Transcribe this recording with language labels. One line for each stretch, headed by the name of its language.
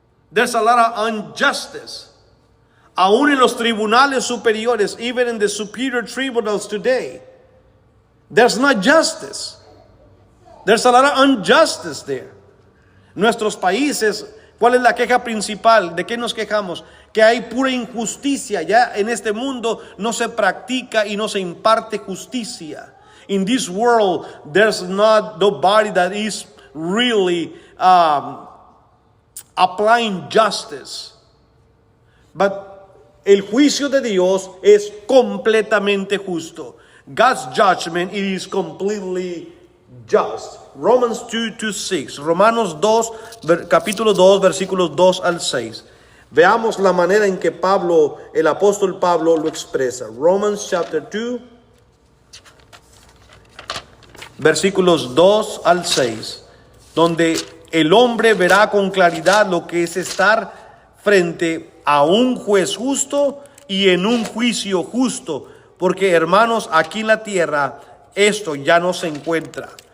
English: There's a lot of injustice.
Spanish: Aún en los tribunales superiores,
English: even in the superior tribunals today, there's not justice. There's a lot of injustice there.
Spanish: Nuestros países, ¿cuál es la queja principal? ¿De qué nos quejamos? Que hay pura injusticia. Ya en este mundo no se practica y no se imparte justicia.
English: In this world, there's not nobody that is really applying justice.
Spanish: But el juicio de Dios es completamente justo.
English: God's judgment, it is completely just. Romans 2:6.
Spanish: Romanos 2, capítulo 2, versículos 2 al 6. Veamos la manera en que Pablo, el apóstol Pablo, lo expresa.
English: Romans chapter 2,
Spanish: versículos 2 al 6, donde el hombre verá con claridad lo que es estar frente a un juez justo y en un juicio justo, porque hermanos, aquí en la tierra esto ya no se encuentra.